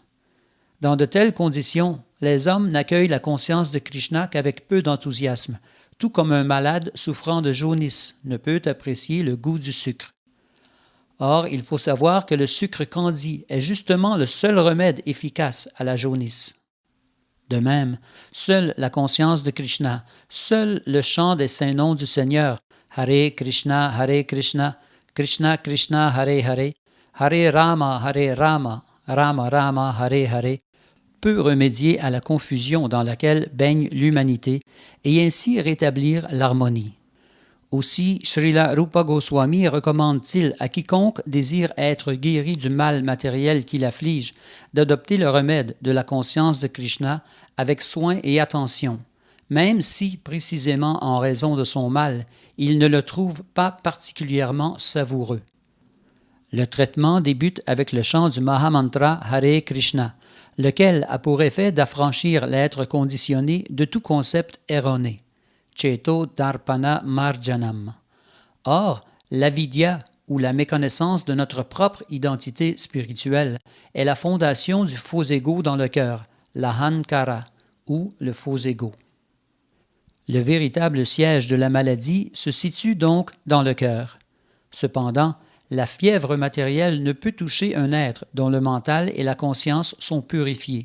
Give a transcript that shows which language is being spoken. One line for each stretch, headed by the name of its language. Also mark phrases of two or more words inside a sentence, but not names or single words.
French: Dans de telles conditions, les hommes n'accueillent la conscience de Krishna qu'avec peu d'enthousiasme, tout comme un malade souffrant de jaunisse ne peut apprécier le goût du sucre. Or, il faut savoir que le sucre candi est justement le seul remède efficace à la jaunisse. De même, seule la conscience de Krishna, seul le chant des saints noms du Seigneur, Hare Krishna, Krishna Krishna, Hare Rama, Rama Rama, Hare Hare, peut remédier à la confusion dans laquelle baigne l'humanité et ainsi rétablir l'harmonie. Aussi, Srila Rupa Goswami recommande-t-il à quiconque désire être guéri du mal matériel qui l'afflige d'adopter le remède de la conscience de Krishna avec soin et attention, même si, précisément en raison de son mal, il ne le trouve pas particulièrement savoureux. Le traitement débute avec le chant du Mahamantra Hare Krishna, lequel a pour effet d'affranchir l'être conditionné de tout concept erroné.
Sanskrit: चेतो दर्पण मार्जनम्.
French: Or, l'avidya, ou la méconnaissance de notre propre identité spirituelle, est la fondation du faux ego dans le cœur, l'ahankara, ou le faux ego. Le véritable siège de la maladie se situe donc dans le cœur. Cependant, la fièvre matérielle ne peut toucher un être dont le mental et la conscience sont purifiés.